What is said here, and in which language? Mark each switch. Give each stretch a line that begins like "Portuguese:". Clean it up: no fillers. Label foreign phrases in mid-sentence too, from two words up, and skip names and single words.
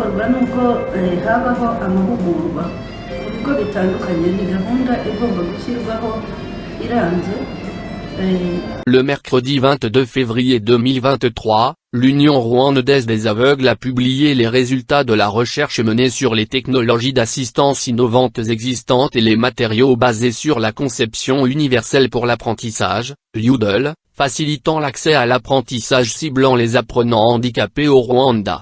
Kinyarwanda: icyakorwa ni uko habaho amahugurwa ku bigo bitandukanye. Ni gahunda igomba gushyirwaho irambye.
French: Le mercredi 22 février 2023, l'Union rwandaise des aveugles a publié les résultats de la recherche menée sur les technologies d'assistance innovantes existantes et les matériaux basés sur la conception universelle pour l'apprentissage, UDL, facilitant l'accès à l'apprentissage ciblant les apprenants handicapés au Rwanda.